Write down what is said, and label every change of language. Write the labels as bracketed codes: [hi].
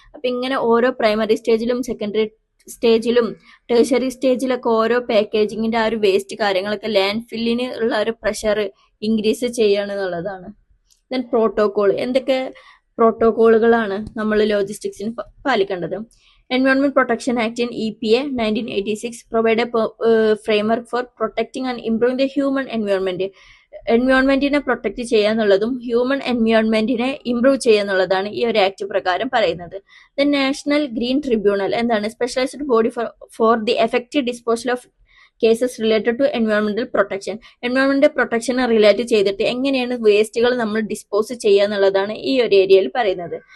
[ml] അപ്പൊ ഇങ്ങനെ ഓരോ പ്രൈമറി സ്റ്റേജിലും സെക്കൻഡറി സ്റ്റേജിലും ടേഴ്സറി സ്റ്റേജിലൊക്കെ ഓരോ പാക്കേജിങ്ങിന്റെ ആ ഒരു വേസ്റ്റ് കാര്യങ്ങളൊക്കെ ലാൻഡ് ഫില്ലിന് ഉള്ള ഒരു പ്രഷർ ഇൻക്രീസ് ചെയ്യുകയാണെന്നുള്ളതാണ്. ദെൻ പ്രോട്ടോകോൾ, എന്തൊക്കെ പ്രോട്ടോകോളുകളാണ് നമ്മൾ ലോജിസ്റ്റിക്സിന് പാലിക്കേണ്ടത്? [en] Environment Protection Act in EPA 1986 provide a framework for protecting and improving the human environment. [ml] എൻവയോൺമെന്റിനെ protect ചെയ്യുക എന്നുള്ളതും ഹ്യൂമൻ എൻവയോൺമെന്റിനെ ഇംപ്രൂവ് ചെയ്യുക എന്നുള്ളതാണ് ഈ ഒരു ആക്ട് പ്രകാരം പറയുന്നത്. [en] The national green tribunal എന്താണ്? Specialised body for the effective disposal of cases related to എൻവയോൺമെന്റൽ protection. [ml] എൻവയോൺമെന്റൽ പ്രൊട്ടക്ഷനെ relate ചെയ്തിട്ട് എങ്ങനെയാണ് വേസ്റ്റുകൾ നമ്മൾ ഡിസ്പോസ് ചെയ്യുക എന്നുള്ളതാണ് ഈ ഒരു ഏരിയയിൽ പറയുന്നത്.